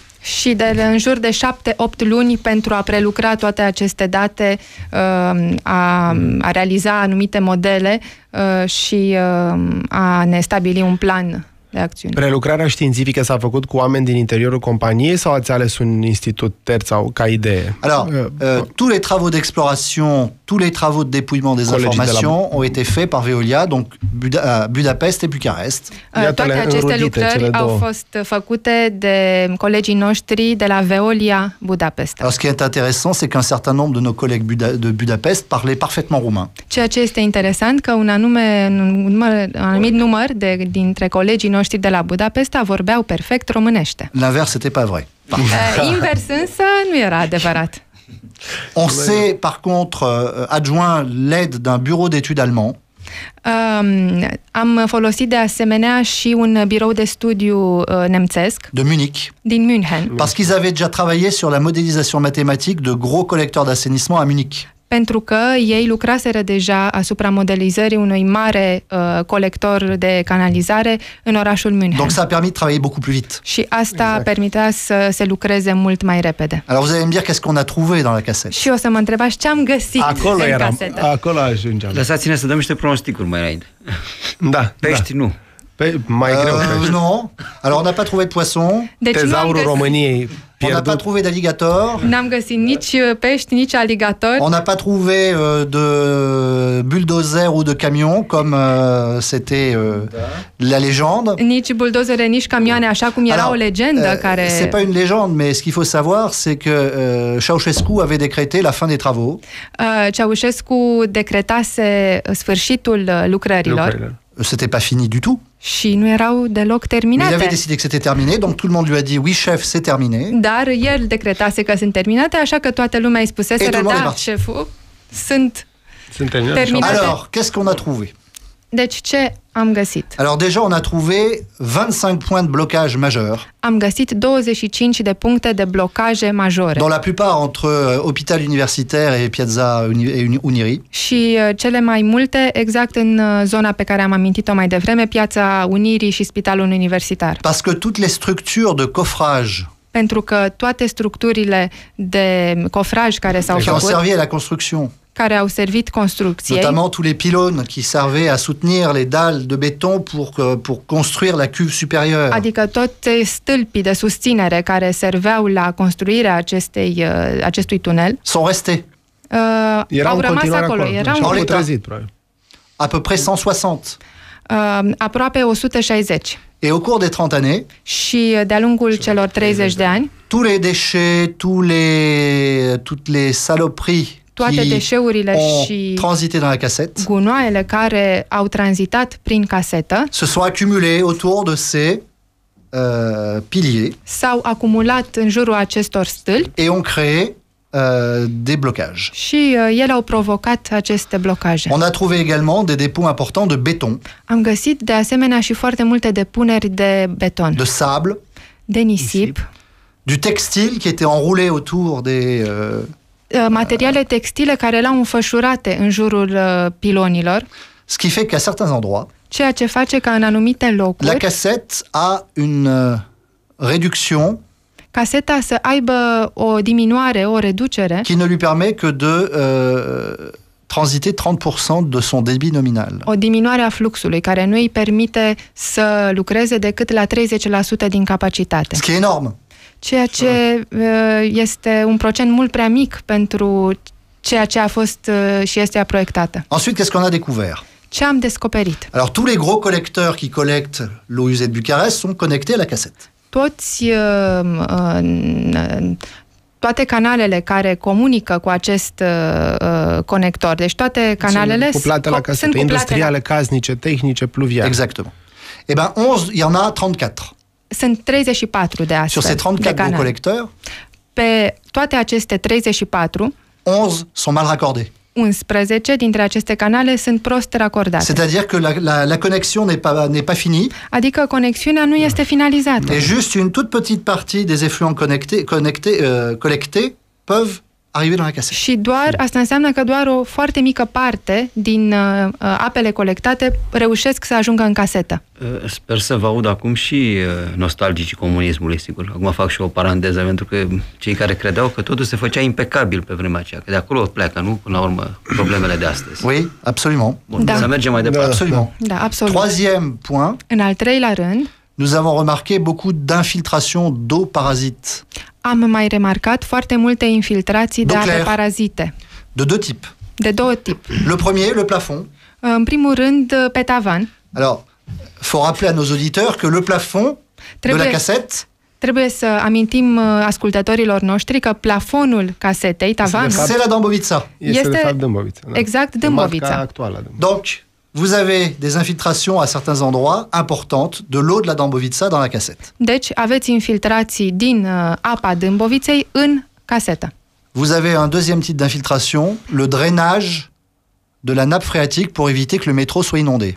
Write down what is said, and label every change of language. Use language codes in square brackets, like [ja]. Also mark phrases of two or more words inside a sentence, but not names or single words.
[ro] Și de în jur de 7-8 luni pentru a prelucra toate aceste date, a realiza anumite modele și a ne stabili un plan de acțiune. Prelucrarea științifică s-a făcut cu oameni din interiorul companiei sau ați ales un institut terț sau ca idee? [fr] Alors, tous les travaux d'exploration, tous les travaux de dépouillement des informations ont été faits par Veolia, donc Budapest et Bucarest. [ro] Toate aceste lucrări au fost făcute de colegii noștri de la Veolia Budapesta. [fr] Alors, ce qui est intéressant, c'est qu'un certain nombre de nos collègues de Budapest parlaient parfaitement roumain. [ro] Ceea ce este interesant că un anumit număr dintre colegii noștri de la Budapesta vorbeau perfect românește. [fr] L'inverse n'était pas vrai. [ro] Invers însă nu era adevărat. [fr] On s'est par contre adjoint l'aide d'un bureau d'études allemand. [ro] Am folosit de asemenea și un birou de studiu nemțesc [fr] de Munich, [ro] din München. [fr] Parce qu'ils avaient déjà travaillé sur la modélisation mathématique de gros collecteurs d'assainissement à Munich. [ro] Pentru că ei lucraseră deja asupra modelizării unui mare colector de canalizare în orașul München. [fr] Donc ça a permis de travailler beaucoup plus vite. [ro] Și asta permitea să se lucreze mult mai repede. [fr] Alors vous allez me dire qu'est-ce qu'on a trouvé dans la cassette. [ro] Și o să mă întrebați ce am găsit în casetă. Acolo ajungeam. Lăsați-ne să dăm niște pronosticuri mai înainte. Da. Pești nu. Mai greu. [fr] Non. Alors, on n'a pas trouvé de poisson. [ro] Deci Tezaurul României [fr] On n'a pas [ro] pierdut. [fr] trouvé d'alligator. [ro] n-am găsit nici pești, nici aligatori. [fr] On n'a pas trouvé de bulldozer ou de camion, comme c'était la légende. [ro] Nici buldozere, nici camioane, așa cum era o legendă care... [fr] C'est pas une légende, mais ce qu'il faut savoir, c'est que Ceausescu avait décrété la fin des travaux. [ro] Ceaușescu decretase sfârșitul lucrărilor [fr] C'était pas fini du tout. [ro] și nu erau deloc [fr] Mais il avait [ro] terminate. [fr] décidé que c'était terminé, donc tout le monde lui a dit oui chef, c'est terminé. [ro] Dar el decretase că sunt terminate, așa că toată lumea îi [fr] Et [ro] spuseseră, [fr] tout le monde est [ro] da, [fr] parti. [ro] șeful, sunt Sunt terminate. terminate. [fr] Alors, qu'est-ce qu'on a trouvé? [ro] Deci ce am găsit? [fr] Alors déjà, on a trouvé 25 points de blocage majeurs, [ro] Am găsit 25 de puncte de blocaje majore. [fr] dont la plupart entre Hôpital Universitaire et Piazza Uniri. [ro] Și cele mai multe exact în zona pe care am amintit-o mai devreme, Piața Unirii și Spitalul Universitar. [fr] Parce que toutes les structures de coffrage [ro] Pentru că toate structurile de cofraj care s-au [fr] qui ont [ro] făcut, [fr] servi à la construction, [ro] care au servit construcției, [fr] notamment tous les pylônes qui servaient à soutenir les dalles de béton pour construire la cuve supérieure. [ro] adică toți stâlpii de susținere care serveau la construirea acestui tunel, Erau au în rămas continuare acolo. acolo. Erau Și-au În putrezit, probabil. [fr] À peu près 160. [ro] aproape 160. [fr] Et au cours des 30 années, [ro] Și de-a lungul celor 30 de ani, [fr] tous les déchets, toutes les saloperies [ro] toate [fr] qui [ro] deșeurile [fr] ont [ro] și [fr] transité dans la cassette [ro] gunoaiele care au tranzitat prin casetă [fr] se sont accumulés autour de ces piliers [ro] s-au acumulat în jurul acestor stâlpi [fr] et ont créé des blocages. [ro] și ele au provocat aceste blocaje. [fr] On a trouvé également des dépôts importants de béton, [ro] Am găsit de asemenea și foarte multe depuneri de beton, [fr] de sable, [ro] de nisip, [fr] du textile qui était enroulé autour des... [ro] materiale textile care erau înfășurate în jurul pilonilor, [fr] ce qui fait qu'à certains endroits, [ro] ceea ce face ca în anumite [fr] la [ro] locuri [fr] cassette a une réduction [ro] caseta să aibă o diminuare, o reducere, [fr] qui ne lui permet que de transiter 30% de son débit nominal. [ro] o diminuare a fluxului, care nu îi permite să lucreze decât la 30% din capacitate. [fr] Ce qui est énorme. [ro] Ceea ce este un procent mult prea mic pentru ceea ce a fost și este proiectată. [fr] Ensuite, qu'est-ce qu'on a découvert? [ro] Ce am descoperit? [fr] Alors, tous les gros collecteurs qui collectent l'eau usée de Bucarest sont connectés à la cassette. [ro] Toate canalele care comunică cu acest conector, deci toate canalele Sunt cuplate la casete, industriale, casnice, tehnice, pluviale. [fr] Exactement. Eh bien, 11, il y en a 34. [ro] Sunt 34 de astfel [fr] Sur ces 34 [ro] de [fr] gros [ro] canale. [fr] collecteurs, [ro] Pe toate aceste 34, [fr] 11 sont mal raccordés. [ro] 11 dintre aceste canale sunt prost racordate. [fr] C'est-à-dire que la connexion n'est pas finie [ro] Adică conexiunea nu este finalizată. [fr] et juste une toute petite partie des effluents collectés peuvent arriver dans la cassette. [ro] Și doar, asta înseamnă că doar o foarte mică parte din apele colectate reușesc să ajungă în casetă. Sper să vă aud acum și nostalgicii comunismului, sigur. Acum fac și o paranteză, pentru că cei care credeau că totul se făcea impecabil pe vremea aceea, că de acolo pleacă, nu? Până la urmă, problemele de astăzi. [fr] Oui, absolument. [ro] Bun, Da. să mergem mai departe. [fr] Absolument. [ro] Da, absolut. [fr] Troisième point, [ro] În al treilea rând, [fr] nous avons remarqué beaucoup d'infiltration d'eau parasite, [ro] am mai remarcat foarte multe infiltrații de ape [fr] Claire. [ro] parazite, [fr] de deux types. [ro] de două tipuri. [fr] Le premier, le plafond. [ro] În primul rând, pe tavan. [fr] Alors, faut rappeler à nos auditeurs que le plafond de la cassette, [ro] Trebuie să amintim ascultătorilor noștri că plafonul casetei, tavanul, [fr] c'est la Dâmbovița. [ro] Este de fapt Dâmbovița. Da. exact Matca Dâmbovița. actuală. Dâmbovița. [fr] Donc, vous avez des infiltrations à certains endroits importantes de l'eau de la Dâmbovița dans la cassette. [ro] Deci aveți infiltrații din apa Dâmboviței în casetă. [fr] Vous avez un deuxième type d'infiltration, le drainage de la nappe phréatique pour éviter que le métro soit inondé.